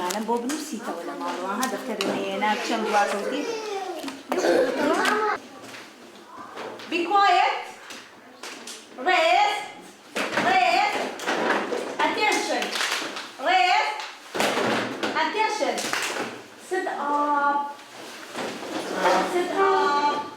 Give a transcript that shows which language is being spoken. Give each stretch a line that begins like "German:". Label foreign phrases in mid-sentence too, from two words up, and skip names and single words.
Central Kurdish: بۆ بنووسیتەوە لە ماڵەوە ها دەفتەرێنە چەند دواکەوتی.
English: Be quiet. Rest. Rest. Attention. Rest. Attention. Sit up. Sit up.